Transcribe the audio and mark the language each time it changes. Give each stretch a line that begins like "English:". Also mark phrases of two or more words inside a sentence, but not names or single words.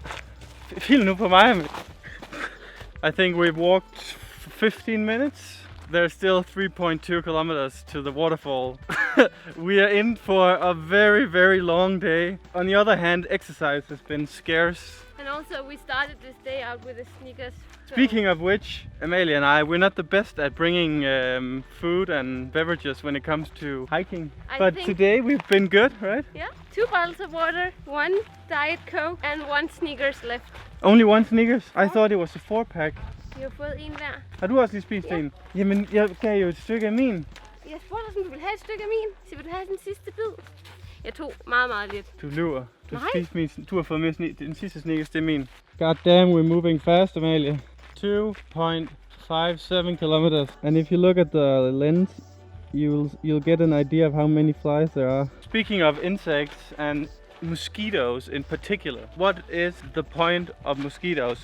Danish: Feel nu på mig.
English: I think we've walked 15 minutes. There's still 3.2 kilometers to the waterfall. We are in for a very long day. On the other hand, exercise has been scarce. And also we started this day out with the sneakers. So. Speaking of which, Amalie and I, we're not the best at bringing food and beverages when it comes to hiking. But today we've been good, right? Yeah, 2 bottles of water, 1 Diet Coke and 1 Snickers left. Only 1 Snickers? I thought it was a 4-pack.
Danish: Vi har fået en hver. Har du også lige spist en? Jamen, jeg gav jo et stykke af min. Jeg spurgte dig, om du ville have et stykke af min. Så vil du have den sidste bid? Jeg tog meget lidt. Du lyver. Du har fået med den sidste Snickers, det er min.
English: God damn, we're moving fast, Amalie. 2.57 kilometers. And if you look at the lens, you'll get an idea of how many flies there are. Speaking of insects and mosquitoes in particular, what is the point of mosquitoes?